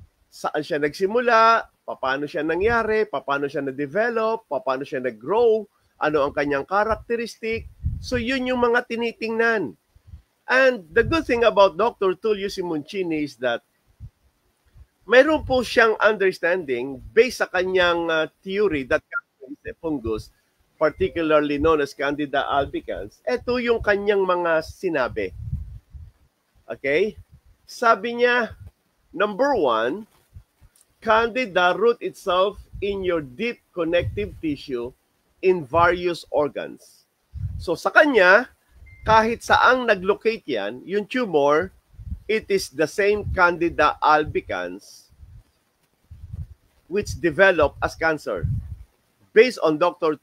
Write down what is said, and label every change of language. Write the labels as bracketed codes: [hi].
[tl] Saan siya nagsimula, paano siya nangyari, paano siya na-develop, paano siya nag-grow, ano ang kanyang characteristic. So yun yung mga tinitingnan. [en] And the good thing about Dr. Tulio Simoncini is that [tl] mayroon po siyang [en] understanding based [tl] sa kanyang [en] theory that cancer is a fungus, particularly known as Candida albicans. [tl] Ito yung kanyang mga sinabi. Okay? Sabi niya, [en] number 1, Candida root itself in your deep connective tissue in various organs. [tl] So sa kanya, kahit saang naglocate yan, yung tumor, [en] it is the same Candida albicans which develop as cancer. Based on Dr.